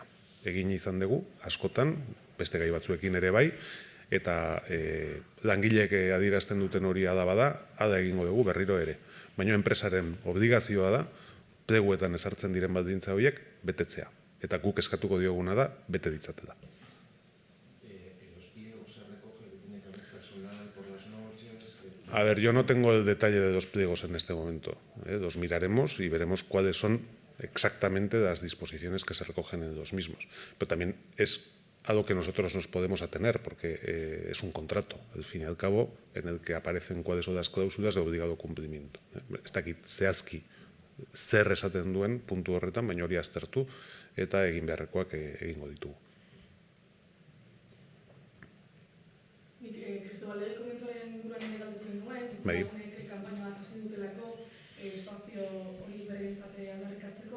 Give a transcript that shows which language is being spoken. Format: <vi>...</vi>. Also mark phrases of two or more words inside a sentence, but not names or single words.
<eu>Egin izan dugu, askotan, beste gai batzuekin ere bai, eta langileek adierazten duten hori ada bada, ada egingo dugu berriro ere. Baina enpresaren obligazioa da, pleguetan ezartzen diren baldintza horiek betetzea. Eta guk eskatuko dioguna da, bete ditzatela.</eu> <es>A ver, yo no tengo el detalle de los pliegos en este momento. Los miraremos y veremos cuáles son exactamente las disposiciones que se recogen en los mismos. Pero también es algo que nosotros nos podemos atener, porque es un contrato, al fin y al cabo, en el que aparecen cuáles son las cláusulas de obligado cumplimiento. Está aquí</es> <eu>zehazki zer esaten duen puntu horretan, baina hori aztertu eta egin beharrekoak egingo ditugu. Nik Cristobal komentuaren inguruan ere galdetu nuen, Cristobal kanpaina bat hasi dutelako espazio hori beregintzat aldarrikatzeko.</eu>